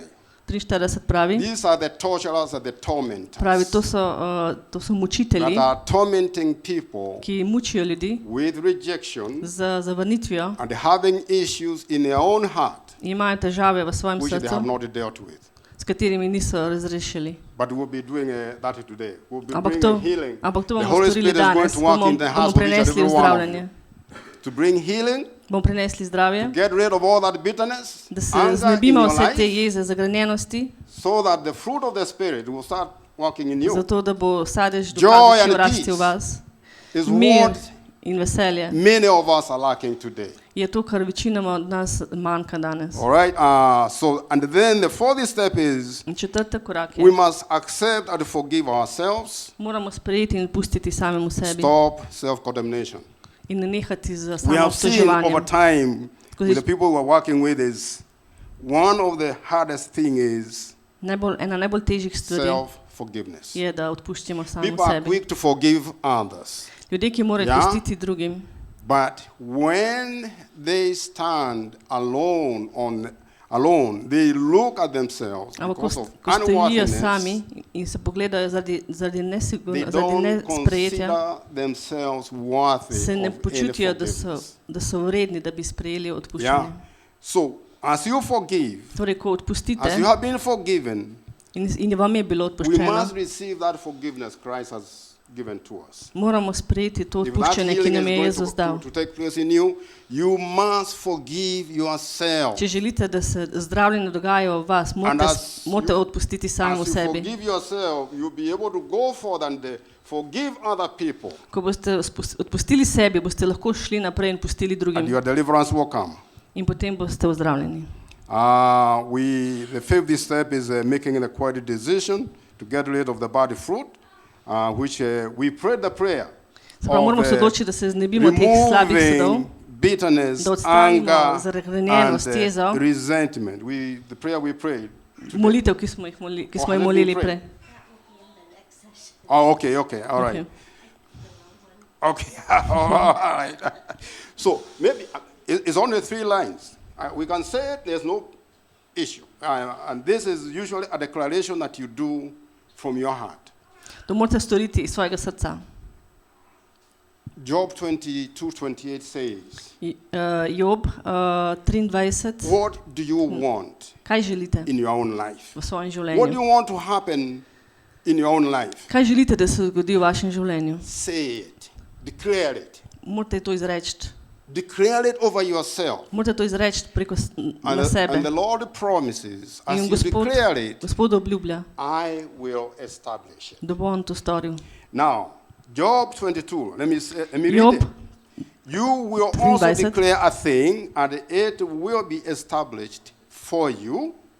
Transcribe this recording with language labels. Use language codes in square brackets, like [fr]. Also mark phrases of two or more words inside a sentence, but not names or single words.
[sl] 43 pravi, [en] These are the torturers and the tormentors [sl] pravi, to so mučitelji, [en] that are tormenting people [sl] ki mučijo ljudi [en] with rejection [sl] z zavrnitvijo, [en] and having issues in their own heart [sl] imajo težave v svojem [en] which they have [sl] srcu, [en] not dealt with. [sl] s katerimi niso razrešili. [en] But we'll be doing that today. We'll be [sl] Ampak [en] bringing healing. [sl] to [en] The [sl] bomo [en] Holy [sl] storili [en] Spirit is going [sl] danes, [en] to work in the hearts [sl] bomo [en] of each and [sl] prenesli [en] every one of [sl] zdravljenje. [en] you. To bring healing, [sl] Bomo prenesli zdravje, [en] get rid of all that bitterness, [sl] da se [en] anger in [sl] znebimo [en] your [sl] vse te [en] life, [sl] jeze, zagrenjenosti, [en] so that the fruit of the Spirit will start working in you. [sl] zato da bo sadež [en] Joy [sl] duha [en] and [sl] začel rasti [en] peace [sl] v vas. [en] Is [sl] Mir [en] what [sl] in veselje [en] many of us are lacking today. [sl] je to, kar večinoma od nas manjka danes. [en] All right. And then the fourth step is [sl] In četrti korak [en] we [sl] je, [en] must accept and forgive ourselves. [sl] moramo sprejeti in pustiti samemu sebi [en] Stop self-condemnation. [sl] in nehati z [en] We have seen over [sl] samoobtoževanjem. [en] time [sl] Skozi- [en] with the people we're working with is one of the hardest thing is [sl] Ena najbolj težjih stvari [en] self-forgiveness. [sl] je, da odpustimo samemu [en] People are [sl] sebi. [en] quick to forgive others, [sl] Ljudje, ki morajo Ja. pustiti drugim, [en] but when they stand alone, they look at themselves [sl] ampak [en] because of [sl] ko stojijo [en] unworthiness. [sl] sami in se pogledajo zaradi [en] They [sl] zaradi [en] don't [sl] nesprejetja, [en] consider themselves worthy [sl] se ne [en] of any [sl] počutijo, [en] forgiveness. [sl] da so vredni, da bi sprejeli [en] Yeah. [sl] odpuščanje. [en] So as you forgive, [sl] Torej, ko odpustite [en] as you have been forgiven, [sl] in vam je bilo [en] we [sl] odpuščeno, [en] must receive that forgiveness Christ has given to us. [sl] moramo sprejeti to [en] If that [sl] odpuščanje, ki [en] healing [sl] nam je [en] is [sl] Jezus dal. [en] going to take place in you, you must forgive yourself. [sl] Če želite, da se zdravljenje dogaja v vas, morate odpustiti samemu [en] As you [sl] sebi. [en] forgive yourself, you'll be able to go forward and forgive other people, [sl] Ko boste odpustili sebi, boste lahko šli naprej in pustili [en] and [sl] drugim. [en] your deliverance will come. [sl] In potem boste ozdravljeni. [en] The fifth step is making an acquired decision to get rid of the bad fruit, which we prayed the prayer [sl] Se pravi, moramo se odločiti, da se znebimo teh slabih sadov, [en] removing bitterness, [sl] da odstranimo [en] anger, [sl] zagrenjenost, [en] and [sl] jezo. [en] resentment. The prayer we prayed. [sl] Molitev, ki smo jih molili prej. [en] Oh, okay, all right. Okay, all right. So maybe it's only 3 lines. We can say it, there's no issue. And this is usually a declaration that you do from your heart. [sl] To morate storiti iz svojega srca. [en] Job 22:28 says, [sl] Job 23. [en] what do you want [sl] Kaj želite [en] in your own life? [sl] v svojem [en] What do [sl] življenju? [en] you want to happen in your own life? [sl] Kaj želite, da se zgodi v vašem življenju? [en] Say it. Declare it. [sl] Morate to izreči. [en] Declare it over yourself. [sl] Morate to izreči preko na [en] And [sl] sebe. [en] the Lord promises, as [sl] In [en] you declare it, [sl] Gospod obljublja, [en] I will establish it. [sl] da bo on to storil. [en] Now, Job 22, let me [sl] Job [en] read it. You will also [sl] 23. [en] declare a thing, and it will be established for you.